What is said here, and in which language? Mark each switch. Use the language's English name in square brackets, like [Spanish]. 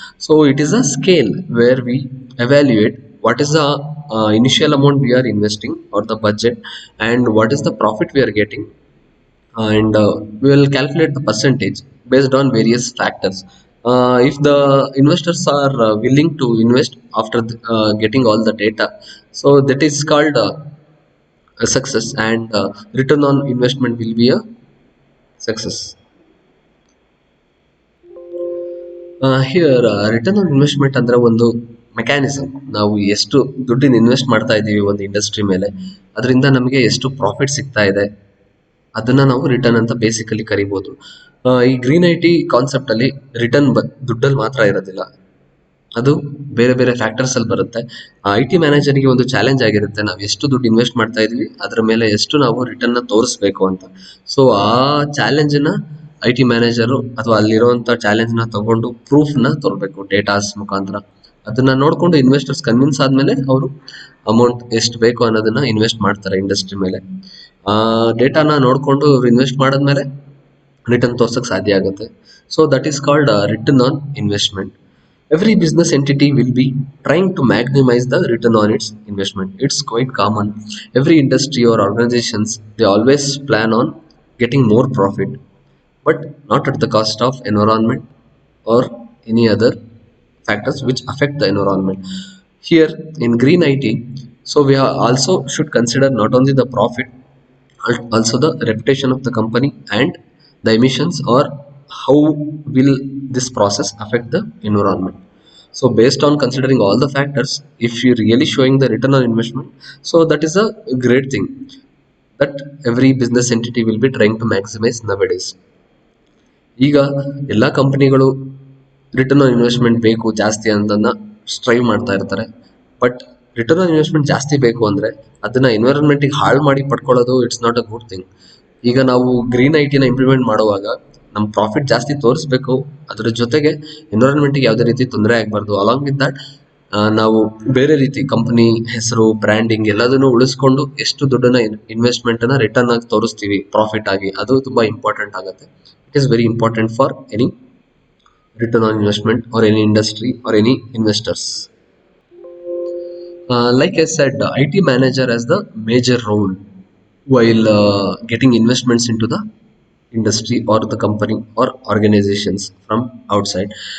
[English] So it is a scale where we evaluate what is the initial amount we are investing or the budget, and what is the profit we are getting, and we will calculate the percentage based on various factors. If the investors are willing to invest after getting all the data, so that is called a success, and return on investment will be a success. [Kannada] Here return on investment ಅಂದ್ರೆ ಒಂದು mechanism. ನಾವು ಎಷ್ಟು ದುಡ್ಡಿನ invest ಮಾಡ್ತಾ ಇದ್ದೀವಿ ಒಂದು industry ಮೇಲೆ, ಅದರಿಂದ ನಮಗೆ ಎಷ್ಟು ಪ್ರಾಫಿಟ್ ಸಿಗ್ತಾ ಇದೆ, ಅದನ್ನ ನಾವು ರಿಟರ್ನ್ ಅಂತ ಬೇಸಿಕಲಿ ಕರಿಬಹುದು. ಈ ಗ್ರೀನ್ ಐ ಟಿ ಕಾನ್ಸೆಪ್ಟ್ ಅಲ್ಲಿ ರಿಟರ್ನ್ ದುಡ್ಡಲ್ಲಿ ಮಾತ್ರ ಇರೋದಿಲ್ಲ, ಅದು ಬೇರೆ ಬೇರೆ ಫ್ಯಾಕ್ಟರ್ಸ್ ಅಲ್ಲಿ ಬರುತ್ತೆ. ಐ ಟಿ ಮ್ಯಾನೇಜರ್ಗೆ ಒಂದು ಚಾಲೆಂಜ್ ಆಗಿರುತ್ತೆ, ನಾವು ಎಷ್ಟು ದುಡ್ಡು ಇನ್ವೆಸ್ಟ್ ಮಾಡ್ತಾ ಇದೀವಿ ಅದ್ರ ಮೇಲೆ ಎಷ್ಟು ನಾವು ರಿಟರ್ನ್ ನ ತೋರಿಸ್ಬೇಕು ಅಂತ. ಸೊ ಆ ಚಾಲೆಂಜ್ ನ ಐ ಟಿ ಮ್ಯಾನೇಜರು ಅಥವಾ ಅಲ್ಲಿರುವಂತ ಚಾಲೆಂಜ್ ನ ತಗೊಂಡು ಪ್ರೂಫ್ ನ ತೋರ್ಬೇಕು ಡೇಟಾಸ್ ಮುಖಾಂತರ. ಅದನ್ನ ನೋಡ್ಕೊಂಡು ಇನ್ವೆಸ್ಟರ್ಸ್ ಕನ್ವಿನ್ಸ್ ಆದ್ಮೇಲೆ ಅವರು ಅಮೌಂಟ್ ಎಷ್ಟು ಬೇಕು ಅನ್ನೋದನ್ನ ಇನ್ವೆಸ್ಟ್ ಮಾಡ್ತಾರೆ ಇಂಡಸ್ಟ್ರಿ ಮೇಲೆ. ಆ ಡೇಟಾನ ನೋಡ್ಕೊಂಡು ಅವ್ರು ಇನ್ವೆಸ್ಟ್ ಮಾಡಾದ್ಮೇಲೆ ರಿಟರ್ನ್ ತೋರ್ಸಕ್ ಸಾಧ್ಯ ಆಗುತ್ತೆ. [English] So that is called return on investment. Every business entity will be trying to maximize the return on its investment. It's quite common. Every industry or organizations, they always plan on getting more profit, but not at the cost of environment or any other factors which affect the environment. Here in Green IT, so we are also should consider not only the profit, also the reputation of the company and the emissions, or how will this process affect the environment. So based on considering all the factors, if you're really showing the return on investment, so that is a great thing that every business entity will be trying to maximize nowadays. [Kannada] ಈಗ ಎಲ್ಲ ಕಂಪನಿಗಳು return on investment ಬೇಕು ಜಾಸ್ತಿ ಅಂತನ್ನ strive ಮಾಡ್ತಾ ಇರ್ತಾರೆ. But return on investment ಜಾಸ್ತಿ ಬೇಕು ಅಂದ್ರೆ ಅದನ್ನ ಎನ್ವಿರಾನ್ಮೆಂಟಿಗೆ ಹಾಳು ಮಾಡಿ ಪಡ್ಕೊಳ್ಳೋದು [English] It's not a good thing. [Kannada] ಈಗ ನಾವು ಗ್ರೀನ್ ಐಟಿನ ಇಂಪ್ಲಿಮೆಂಟ್ ಮಾಡುವಾಗ ನಮ್ಮ ಪ್ರಾಫಿಟ್ ಜಾಸ್ತಿ ತೋರಿಸ್ಬೇಕು, ಅದರ ಜೊತೆಗೆ ಎನ್ವಿರಾನ್ಮೆಂಟಿಗೆ ಯಾವುದೇ ರೀತಿ ತೊಂದರೆ ಆಗಬಾರ್ದು. [English] along with that [Kannada] ನಾವು ಬೇರೆ ರೀತಿ ಕಂಪನಿ ಹೆಸರು ಬ್ರ್ಯಾಂಡಿಂಗ್ ಎಲ್ಲದನ್ನು ಉಳಿಸ್ಕೊಂಡು ಎಷ್ಟು ದುಡ್ಡನ್ನ ಇನ್ವೆಸ್ಟ್ಮೆಂಟ್ ಅನ್ನ ರಿಟರ್ನ್ ಆಗಿ ತೋರಿಸ್ತೀವಿ ಪ್ರಾಫಿಟ್ ಆಗಿ, ಅದು ತುಂಬಾ ಇಂಪಾರ್ಟೆಂಟ್ ಆಗುತ್ತೆ. [English] It is very important for any return on investment or any industry or any investors. Like I said, the IT manager has the major role while getting investments into the industry or the company or organizations from outside.